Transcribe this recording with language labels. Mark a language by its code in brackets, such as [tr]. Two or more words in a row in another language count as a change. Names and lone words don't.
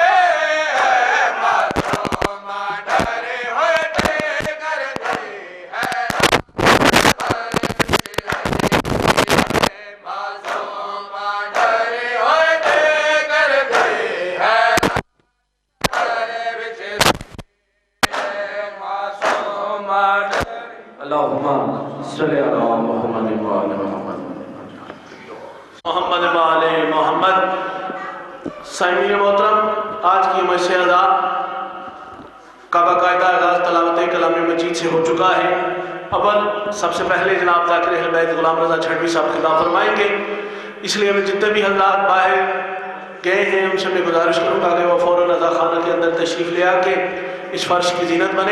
[pa] معصوم ڈرے ہوئے دے دردے حیران سفر وچ رہی. معصوم ڈرے ہوئے دے دردے حیران سفر وچ رہی. मासूम [ar] اللهم صل على محمد وآل محمد. محمد وآل محمد. [ur] سامعین محترم، آج کی مجلس عزا کا باقاعدہ آغاز تلاوت کلام مجید سے ہو چکا ہے. اول سب سے پہلے جناب ذاکر اہل بیت غلام رضا جھڑوی صاحب خطاب فرمائیں گے، اس لیے میں جتنے بھی حضرات باہر گئے ہیں ان سے میں گزارش کروں گا کہ وہ فوراً رضا خانہ کے اندر تشریف لے آ کے اس فرش کی زینت بنیں.